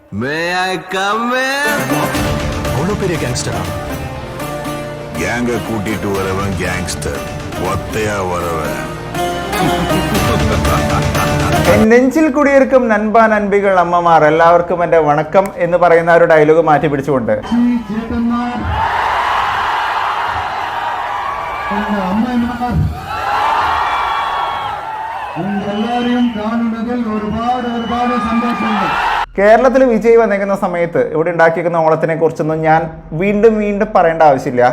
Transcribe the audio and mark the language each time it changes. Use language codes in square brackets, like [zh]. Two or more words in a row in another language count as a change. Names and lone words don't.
[ta] பெரிய கேங்ஸ்டரா? கேங்க கூட்டிட்டு வரவன் கேங்ஸ்டர், ஒத்தையா வரவன். நெஞ்சில் குடியிருக்கும் நண்பா நண்பிகள் [ml] അമ്മമാർ എല്ലാവർക്കും എൻ്റെ വണക്കം എന്ന് പറയുന്ന ഒരു ഡയലോഗ് മാറ്റി പിടിച്ചുകൊണ്ട് കേരളത്തിൽ വിജയ് വന്നിരിക്കുന്ന സമയത്ത് ഇവിടെ ഉണ്ടാക്കിയിരിക്കുന്ന ഓണത്തിനെ കുറിച്ചൊന്നും ഞാൻ വീണ്ടും പറയേണ്ട ആവശ്യമില്ല.